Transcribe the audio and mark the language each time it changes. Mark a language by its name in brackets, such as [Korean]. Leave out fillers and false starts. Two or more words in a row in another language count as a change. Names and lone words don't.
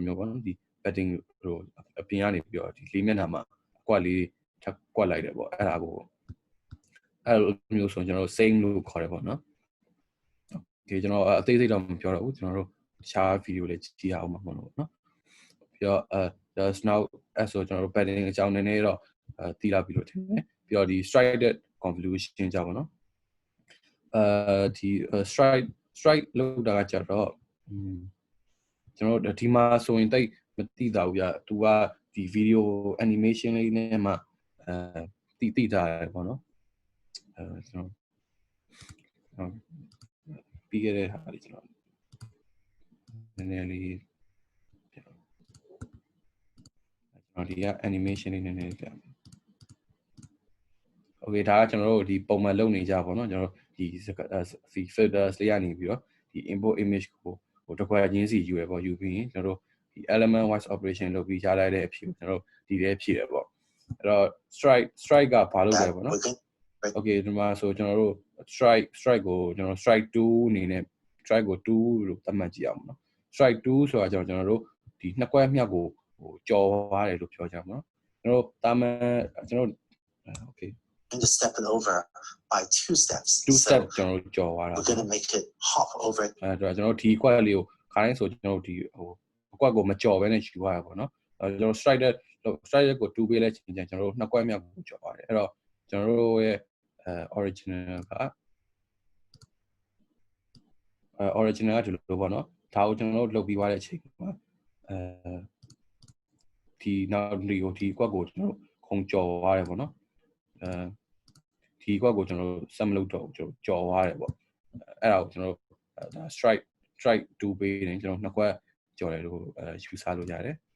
[Burmese] မျိုးပေါ့နော်ဒီ padding ဟိုအပြင်ကနေပြီးတော့ဒီလေးမျက်နှာမှာအကွက်လေးထပ်ကွက်လိုက်တယ်ပေါ့အဲ့ဒါကိုအဲ့လိုမျိုးဆို ကျွန်တော်တို့ same လို့ခေါ်တယ်ပေါ့နော်ဒီကျွန်တော်အသေးစိတ်တော့မပြောတော့ဘူးကျွန်တော်တို့တခြားဗီဒီယိုလေးကြည့်ရ အောင်ပါပေါ့နော်ပြီးတော့ [English] just now [Burmese] အဲ့ဆိုကျွန်တော်တို့ padding အကြောင်းနည်းနည်းတော့သိ လာပြီလို့ထင်တယ်ပြီးတော့ဒီ [English] striped convolution [Burmese] ကြောင့်ပေါ့နော်ဒီ strike လောက်တာကကြတော့ကျွန်တော်တို့ဒီမှာဆိုရင်တိတ်မသိတာဘူးဗျာသူကဒီ [English] video animation [Burmese] လေးနဲ့မှသိတာပေါ့နော်ကျွန်တော်ပြီးခဲ့တဲ့ဟာလေးကျွန်တော်နည်းနည်းလေး ကျွန်တော်ဒီက animation လေးနည်းနည်းပြမယ်โอเคဒါကကျွန်တော်တို့ဒီပုံမှန်လုပ်နေကြပါတော့ကျွန်တော်ဒီ filters လေးရနေပြီးတော့ဒီ [English] import image [Burmese] ကိုဟိုတစ်ခွက်ချင်းစီယူရပေါ့ယူပြီးရင်ကျွန်တော်တို့ဒီ [English] element wise operation [Burmese] လုပ်ပြီးရလိုက်တဲ့အဖြစ်ကိုကျွန်တော်တို့ဒီထဲဖြည့်ရပေါ့အဲ့တော့ strike ကဘာလုပ်လဲပေါ့နော်โอเคဒီမှာဆိုကျွန်တော်တို့ strike ကိုကျွန်တော် strike 2အနေနဲ့ strike ကို2လို့သတ်မှတ်ကြည့်အောင်နော် strike 2ဆိုတာကျွန်တော်တို့ဒီနှစ်ခွက်မြောက်ကိုဟိုကြော်သွားတယ်လို့ပြောကြမှာနော်ကျွန်တော်တာမန်ကျွန်တော်โอเค [English] and just step it over by 2 steps. [Burmese] 2 steps ကျွန်တော်ကြော်သွားတာ [English] We're going to make it hop over. [Burmese] အဲ့တော့ကျွန်တော်ဒီကွက်လေးကိုခါတိုင်းဆိုကျွန်တော်ဒီဟိုအကွက်ကိုမကြော်ဘဲနဲ့ယူသွားရပါတော့ကျွန်တော် strike ကို2ပေးလဲချိန်ကျကျွန်တော်တို့နှစ်ကွက်မြောက်ကိုကြော်သွားတယ်အဲ့တော့ကျွန်တော်တို့ရဲ့original က original ကဒီလိုပေါ့နော်ဒါကိုကျွန်တော်တို့လုပ်ပြီးသွားတဲ့အချိန်မှာဒီနောက်ဒီကွက်ကိုကျွန်တော်တို့ခုံကြော်သွားတယ်ပေါ့နော်ဒီကွက်ကိုကျွန်တော်တို့ဆက်မလုပ်တော့ဘူးကျွန်တော်ကြော်သွားတယ်ပေါ့အဲ့ဒါကိုကျွန်တော်တို့ဒါ strike 2ပေးနေကျွန်တော်နှစ်ခွက်ကြော်တယ်လို့ယူဆလို့ရတယ်